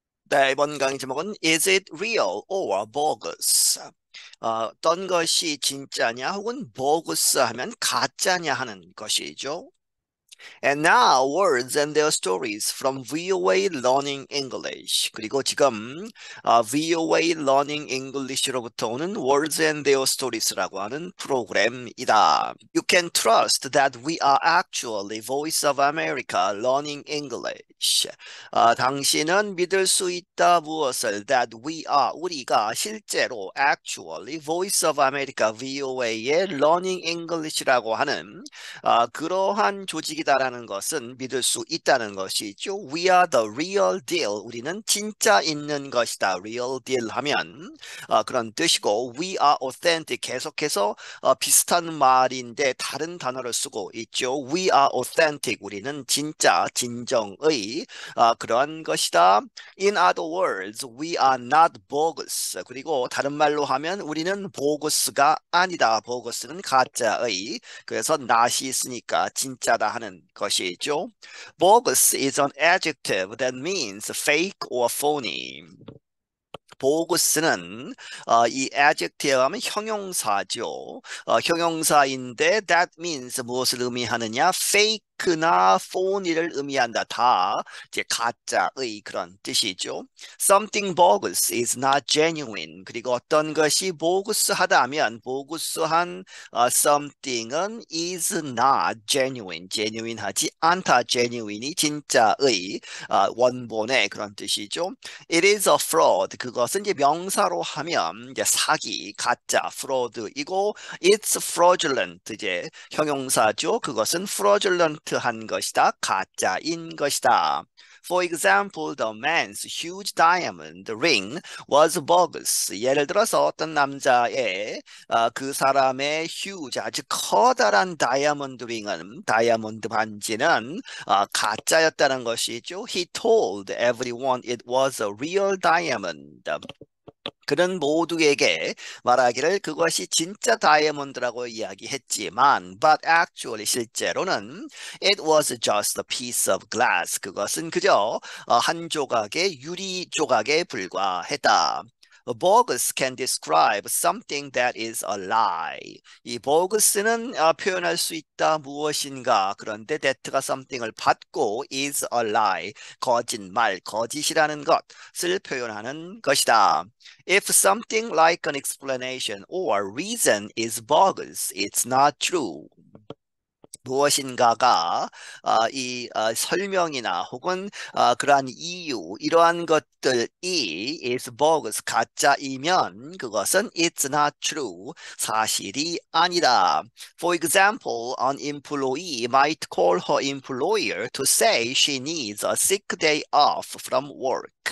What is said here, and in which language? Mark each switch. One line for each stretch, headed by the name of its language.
Korean: 네, 이번 강의 제목은
English: Is it real or bogus?
Korean: 어떤 것이 진짜냐 혹은 bogus 하면 가짜냐 하는 것이죠.
English: And now words and their stories from VOA Learning English.
Korean: 그리고 지금 VOA Learning English로부터 오는
English: words and their stories
Korean: 라고 하는 프로그램이다.
English: You can trust that we are actually Voice of America Learning English.
Korean: 당신은 믿을 수 있다 무엇을
English: that we are
Korean: 우리가 실제로 actually Voice of America VOA의 Learning English라고 하는 그러한 조직이다라는 것은 믿을 수 있다는 것이죠.
English: We are the real deal.
Korean: 우리는 진짜 있는 것이다.
English: Real deal
Korean: 하면 그런 뜻이고
English: we are authentic.
Korean: 계속해서 비슷한 말인데 다른 단어를 쓰고 있죠.
English: We are authentic.
Korean: 우리는 진짜, 진정의 그러한 것이다.
English: In other words, we are not bogus.
Korean: 그리고 다른 말로 하면 우리는 bogus가 아니다. bogus는 가짜의. 그래서 not이 있으니까 진짜다 하는 것이죠.
English: Bogus is an adjective that means fake or phony.
Korean: bogus는 이 adjective 하면 형용사죠. 형용사인데 that means 무엇을 의미하느냐? fake나 phony를 의미한다. 다 이제 가짜의 그런 뜻이죠.
English: Something bogus is not genuine.
Korean: 그리고 어떤 것이 bogus하다면 bogus한 something은
English: is not genuine.
Korean: genuine하지 않다. genuine이 진짜의 원본의 그런 뜻이죠.
English: It is a fraud.
Korean: 그것은 이제 명사로 하면 이제 사기, 가짜, fraud이고
English: it's fraudulent
Korean: 이제 형용사죠. 그것은 fraudulent한 것이다. 가짜인 것이다.
English: For example, the man's huge diamond ring was bogus.
Korean: 예를 들어서 어떤 남자의 그 사람의 huge 아주 커다란 다이아몬드 링은 다이아몬드 반지는 가짜였다는 것이죠.
English: He told everyone it was a real diamond.
Korean: 그는 모두에게 말하기를 그것이 진짜 다이아몬드라고 이야기했지만
English: but actually
Korean: 실제로는
English: it was just a piece of glass.
Korean: 그것은 그저 한 조각의 유리 조각에 불과했다.
English: bogus can describe something that is a lie.
Korean: 이 bogus는 표현할 수 있다 무엇인가 그런데 that가 something을 받고
English: is a lie
Korean: 거짓말 거짓이라는 것을 표현하는 것이다.
English: If something like an explanation or reason is bogus, it's not true.
Korean: 무엇인가가 설명이나 혹은 그러한 이유 이러한 것들이
English: is bogus
Korean: 가짜이면 그것은
English: it's not true
Korean: 사실이 아니다.
English: For example, an employee might call her employer to say she needs a sick day off from work.